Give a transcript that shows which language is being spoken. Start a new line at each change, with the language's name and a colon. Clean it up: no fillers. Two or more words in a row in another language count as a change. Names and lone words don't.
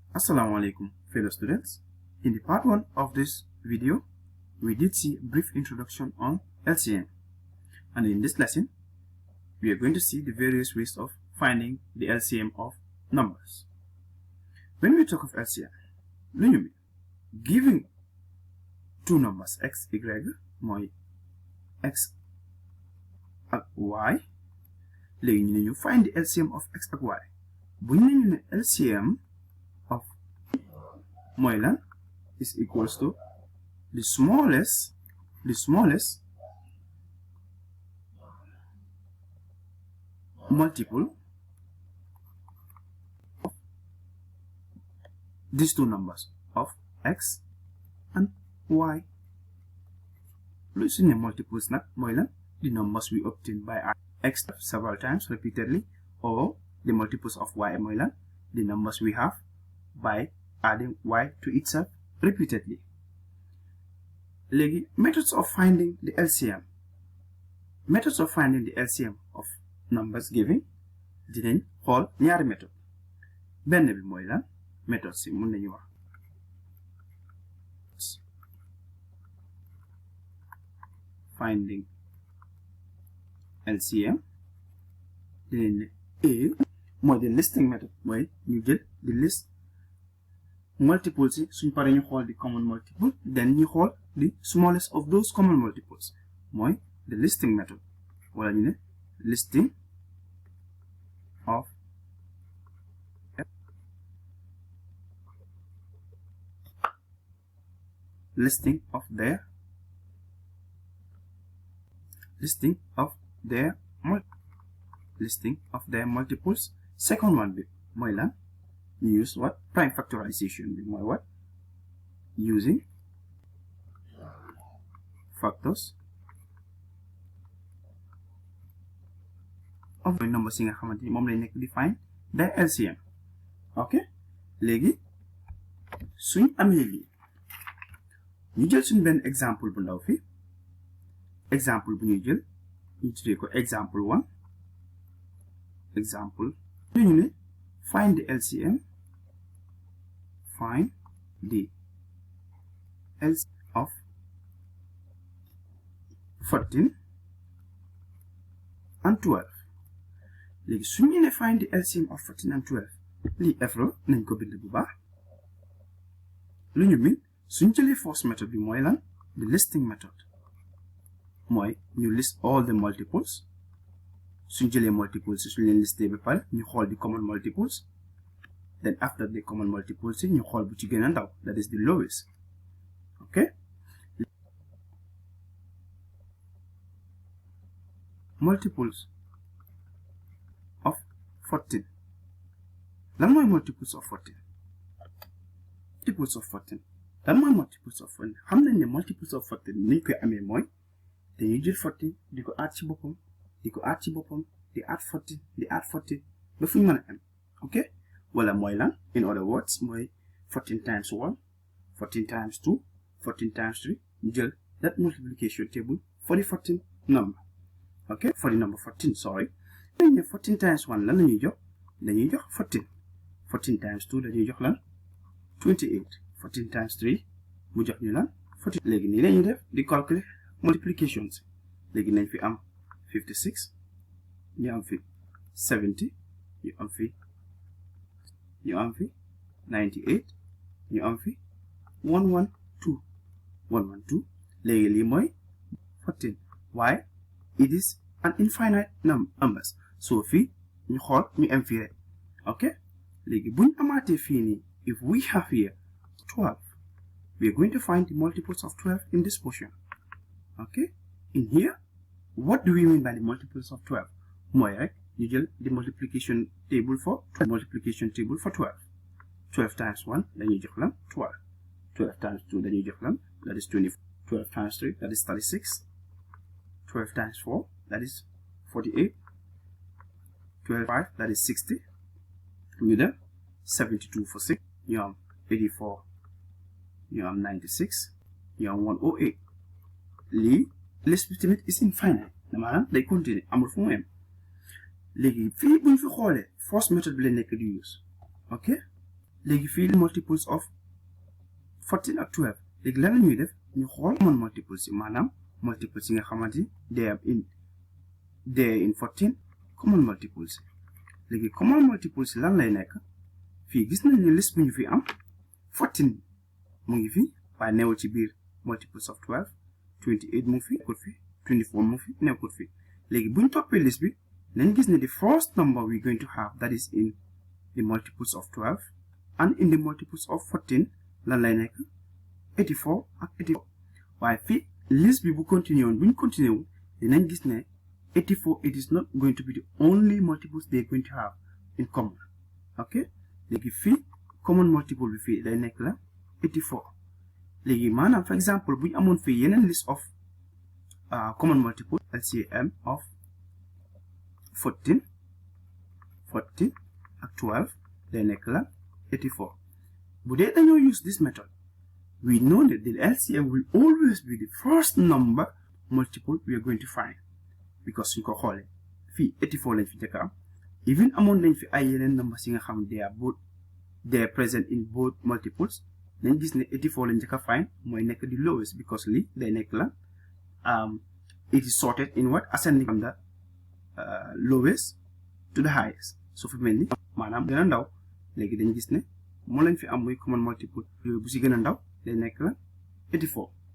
English: Assalamu alaikum, fellow students. In the part 1 of this video, we did see a brief introduction on LCM. And in this lesson, we are going to see the various ways of finding the LCM of numbers. When we talk of LCM,
Wolof: lu ñu
English: mean giving two numbers x, y,
Wolof: mooy x ak y, léegi ñu ne ñu
English: find the LCM of
Wolof: x ak y. Bu ñu ne
English: LCM of
Wolof: mooy lan
English: is equals to the smallest multiple of these two numbers of x and y.
Wolof: Lu suñu
English: multiples
Wolof: nag mooy lan
English: the numbers we obtain by x several times repeatedly, or the multiples of y
Wolof: mooy lan
English: the numbers we have by adding y to itself repeatedly. Léegi methods of finding the LCM. Methods of finding the LCM of numbers given
Wolof: dinañ xool ñaari méthode. Benn bi mooy lan méthode si mun nañu wax
English: finding LCM.
Wolof: Dinañ ne A mooy
English: the listing method,
Wolof: mooy ñu jël
English: di list multiples
Wolof: si suñ paree ñu xool
English: the common multiple, then
Wolof: ñu xool
English: the smallest of those common multiples, mooy the listing method,
Wolof: wala ñu ne
English: listing of their multiples. Second one
Wolof: bi mooy lan ñu
English: use what prime factorization
Wolof: bi mooy
English: what using factors of the numbers
Wolof: yi nga xamante ni moom lay nekk di
English: find their LCM.
Wolof: ok léegi suñ amee lii ñu jël suñ benn exemple bu ndaw fi exemple bu ñuy jël ñu tuddee ko exemple 1.
English: Example
Wolof: ñu ne
English: find the LCM of 14 and 12.
Wolof: léegi su ñu ne
English: find the LCM of 14 and 12
Wolof: lii F la nañ ko bind bu baax. lu ñu min suñ jëlee
English: first method
Wolof: bi mooy lan
English: the listing method,
Wolof: mooy ñu
English: list all the multiples.
Wolof: Suñ jëlee multiples suñ leen listé ba pare ñu xool
English: the common multiples, then after the common multiples
Wolof: ñu xool bu ci gën a ndaw,
English: that is the lowest. ok multiples of 14. lan mooy multiples of 14? lan mooy multiples of 14?
Wolof: xam nañ ne
English: multiples of 14
Wolof: niñ koy amee mooy dañuy jël 14 di ko add ci boppam di add 14 di add 14 ba fu ñu mën a am.
English: ok
Wolof: wala mooy lan
English: in other words mooy 14 times 1 14 times 2 14 times 3
Wolof: ñu jël
English: that multiplication table for the 14 number. ok for the number 14, sorry.
Wolof: dañ ne 14 times 1 lan la ñuy jox dañuy jox 14. 14 times 2 dañuy jox lan 28. 14 times 3 mu jox ñu lan 14. léegi nii la ñuy def di calculer multiplications. léegi nañ fi am 56 ñu am fi 70 ñu am fi 98 ñu am fi 112 léegi lii mooy 14.
English: why it is an infinite numbers, so fii
Wolof: ñu xool ñu am fii rek. ok léegi buñ amaatee fii nii
English: if we have here 12, we are going to find the multiples of 12 in this portion. okay in here what do we mean by the multiples of 12?
Wolof: mooy rek ñu jël
English: the multiplication table for 12. 12 times 1
Wolof: dañuy jox lan
English: 12. 12 times 2
Wolof: dañuy jox lan
English: that is 24. 12 times 3 that is 36. 12 times 4 that is 48. 12 5 that is 60.
Wolof: ñu def 72
English: for 6
Wolof: ñu am 84. ñu am 96. ñu am 108. lii list bi tamit
English: is infinite,
Wolof: maanaam day continuer amul fu mu yem. léegi fii buñ fi xoolee
English: first method
Wolof: bi la nekk di use. ok léegi fii
English: multiples of 14
Wolof: ak 12 léegi lan la ñuy def ñu xool
English: common multiples
Wolof: yi maanaam multiples yi nga xamante
English: they are in 14 common multiples
Wolof: léegi
English: common multiples
Wolof: yi lan lay nekk fii gis nañ ne list bu ñu fi am 14 mu ngi fi waaye newul ci biir
English: multiples of 12
Wolof: 28 mu ngi fi nekkul fi 24 mu ngi fi nekkul fi léegi bu ñu toppee list bi nañ gis ne
English: the first number we're going to have that is in the multiples of 12 and in the multiples of 14
Wolof: lan lay nekk 84 ak 84 waaye fii list bi bu continuer woon bu ñu continuer wu dinañ gis ne 84
English: it is not going to be the only multiples they're going to have in common
Wolof: ok léegi fii
English: common multiple
Wolof: bi fii day nekk la 84 léegi maanaam
English: for example
Wolof: bu ñu amoon fii yeneen
English: list of common multiple LCM of 14
Wolof: ak 12 day nekk la 84 bu dee dañoo
English: use this method we know that the LCM will always be the first number multiple we are going to find because
Wolof: suñ ko xoolee fii 84 lañ fi njëkk am
English: even amoon
Wolof: nañ fi ay yeneen numbers yi nga xam
English: they are present in both multiples
Wolof: nañ gis ne 84 lañ njëkk a find mooy nekk
English: the lowest because
Wolof: lii day nekk la
English: it is sorted in what ascending from the lowest to the highest
Wolof: so fi mel ni maanaam gën a ndaw léegi dañ gis ne moo lañ fi am muy
English: common multiple
Wolof: yooyu bu si gën a ndaw day nekk la 84